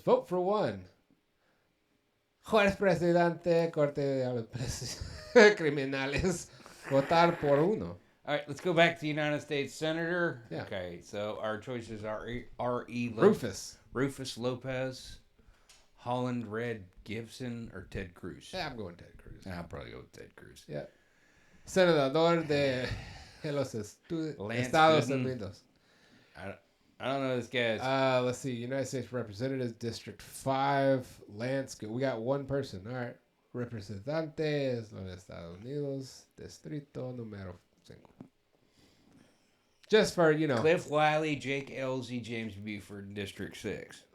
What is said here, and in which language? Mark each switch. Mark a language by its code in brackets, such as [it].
[en] Vote for one. [es] Juez Presidente, Corte de Criminales. Votar por uno. [en] All right, let's go back to the United States Senator. Yeah. Okay, so our choices are R.E. Rufus Lopez, Holland Red Gibson, or Ted Cruz. Yeah, I'm going Ted Cruz. I'll probably go with Ted Cruz. Yeah. [es] Senador de los Estados Unidos. [en] I don't know this guy's. Let's see. United States Representatives, District 5, Lance. We got one person. All right. [es] Representantes de los Estados Unidos, Distrito Número 5. [en] Just for, Cliff Wiley, Jake Elsie, James Buford, District 6.